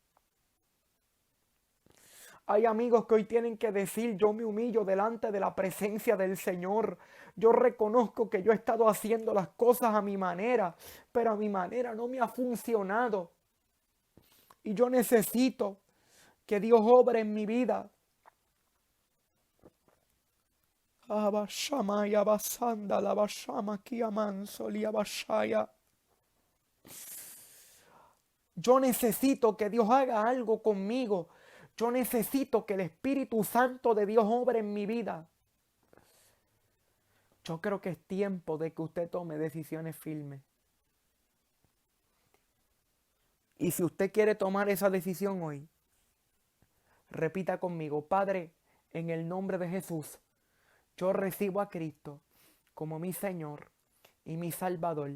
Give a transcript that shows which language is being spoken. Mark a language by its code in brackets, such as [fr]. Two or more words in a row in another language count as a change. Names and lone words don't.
[es] Hay amigos que hoy tienen que decir: yo me humillo delante de la presencia del Señor. Yo reconozco que yo he estado haciendo las cosas a mi manera, pero a mi manera no me ha funcionado. Y yo necesito que Dios obre en mi vida. Abashamaya basanda la bashama kiamanso liabashaya. Yo necesito que Dios haga algo conmigo. Yo necesito que el Espíritu Santo de Dios obre en mi vida. Yo creo que es tiempo de que usted tome decisiones firmes. Y si usted quiere tomar esa decisión hoy, repita conmigo: Padre, en el nombre de Jesús, yo recibo a Cristo como mi Señor y mi Salvador.